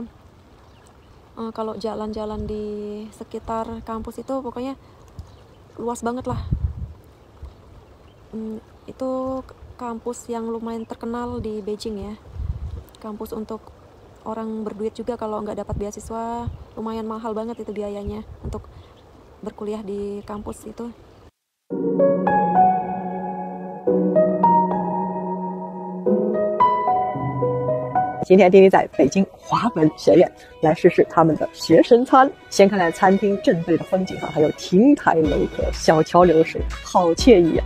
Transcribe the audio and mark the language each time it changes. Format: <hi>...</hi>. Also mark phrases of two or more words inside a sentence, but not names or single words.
<id>Kalau jalan-jalan di sekitar kampus itu pokoknya luas banget lah. Itu kampus yang lumayan terkenal di Beijing ya, kampus untuk orang berduit juga. Kalau nggak dapat beasiswa lumayan mahal banget itu biayanya untuk berkuliah di kampus itu.</id> <zh>今天丁丁在北京华文学院来试试他们的学生餐。先看看餐厅正对的风景还有亭台楼阁、小桥流水，好惬意啊！</zh>